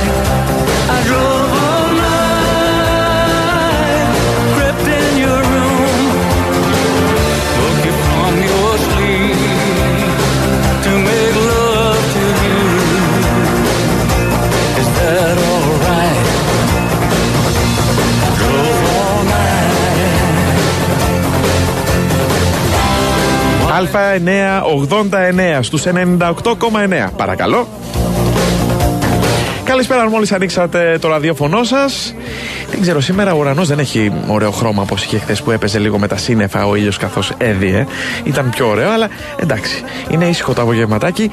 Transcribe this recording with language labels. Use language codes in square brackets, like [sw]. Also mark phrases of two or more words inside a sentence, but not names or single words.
[en] I drove all night, crept in your room, woke you from your sleep to make love to you. Is that alright? I drove all night. [el] Α989 στους 98,9. Παρακαλώ. Καλησπέρα, μόλις ανοίξατε το ραδιόφωνο σας. Δεν ξέρω, σήμερα ο ουρανός δεν έχει ωραίο χρώμα όπως είχε χθες που έπαιζε λίγο με τα σύννεφα ο ήλιος καθώς έδιε. Ήταν πιο ωραίο, αλλά εντάξει, είναι ήσυχο το απογευματάκι.